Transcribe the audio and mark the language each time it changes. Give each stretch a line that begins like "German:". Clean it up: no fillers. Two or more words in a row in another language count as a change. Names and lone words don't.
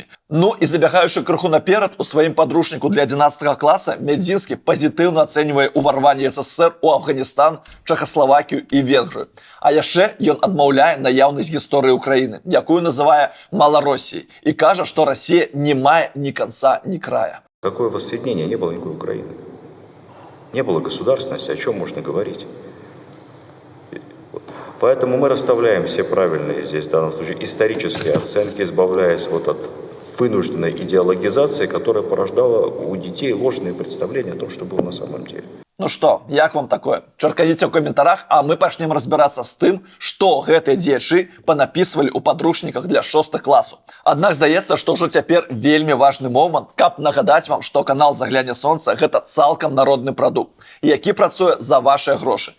Belarusian: Ну і забягаючы крыху наперад, у сваім падручніку для 11 класа Мядзінскі пазітыўна ацэньвае ўварванне СССР у Афганістан, Чэхаславакію і Венгрыю. А яшчэ ён адмаўляе наяўнасць гісторыі Украіны, якую называе Малароссіяй, і кажа, што Расія не мае ні канца, ні края.
Russian: Какое воссоединение? Не было никакой Украины. Не было государственности, о чем можно говорить. Поэтому мы расставляем все правильные здесь, в данном случае, исторические оценки, избавляясь от вынужденной идеологизации, которая порождала у детей ложные представления о том, что было на самом деле.
Belarusian: Ну што, як вам такое? Чарканіце ў каментарах, а мы пачнем разбірацца з тым, што гэтыя дзеячы панапісвалі ў падручніках для 6 класу. Аднак здаецца, што ўжо цяпер вельмі важны момант, каб нагадаць вам, што канал «Загляне Сонца» – гэта цалкам народны прадукт, які працуе за вашыя грошы.